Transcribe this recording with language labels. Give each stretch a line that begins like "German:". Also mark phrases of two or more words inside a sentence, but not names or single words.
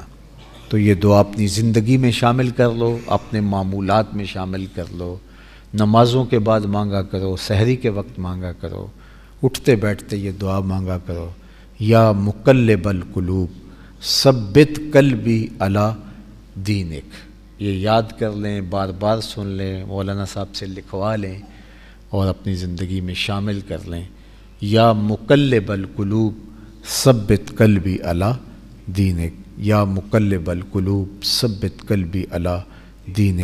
Urdu: تو یہ دعا اپنی زندگی میں شامل کر لو، اپنے معمولات میں شامل کر لو، نمازوں کے بعد مانگا کرو، سحری کے وقت مانگا کرو، اٹھتے بیٹھتے یہ دعا مانگا کرو،
Arabic: یا مقلب القلوب ثبت قلبی علی دینک،
Urdu: یہ یاد کر لیں، بار بار سن لیں، مولانا صاحب سے لکھوا لیں اور اپنی زندگی میں شامل کر لیں۔
Arabic: یا مقلب القلوب ثبت قلبی علی دینک، یا مقلب القلوب ثبت قلبی علی دینک۔